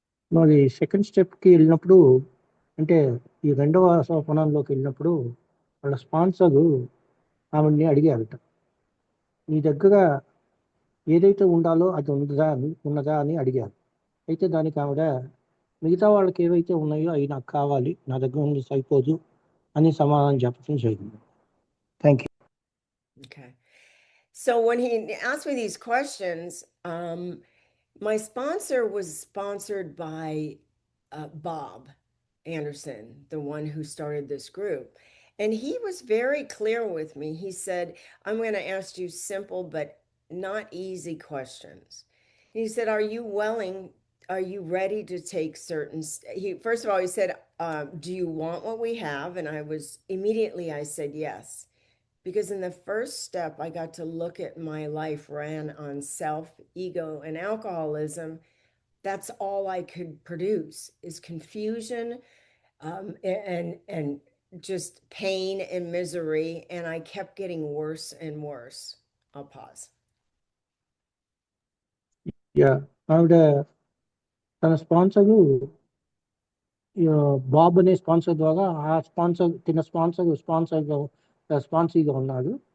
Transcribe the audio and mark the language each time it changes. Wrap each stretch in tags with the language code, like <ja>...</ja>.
<te>మరి సెకండ్ స్టెప్కి వెళ్ళినప్పుడు అంటే ఈ రెండవ సోపానంలోకి వెళ్ళినప్పుడు వాళ్ళ స్పాన్సర్ ఆవిడ్ని అడిగారట, నీ దగ్గర ఏదైతే ఉండాలో అది ఉన్నదా అని అడిగారు. అయితే దానికి ఆవిడ మిగతా వాళ్ళకి ఏవైతే ఉన్నాయో అవి నాకు కావాలి, నా దగ్గర ఉంది సరిపోదు అని సమాధానం చెప్పడం జరిగింది.</te> <en>Thank you. Okay. So when he asked me these questions, my sponsor was sponsored by Bob Anderson, the one who started this group. And he was very clear with me. He said, I'm going to ask you simple but not easy questions. He said, are you willing? Are you ready to take certain? First of all, he said, do you want what we have? And immediately I said yes. Because in the first step, I got to look at my life ran on self, ego, and alcoholism. That's all I could produce is confusion and just pain and misery. And I kept getting worse and worse. I'll pause.</en> <te>Yeah, ఆవిడ తన sponsor Bob అనే sponsor ద్వారా ఆ sponsor తిన స్పాన్సర్గా ఉన్నాడు.</te>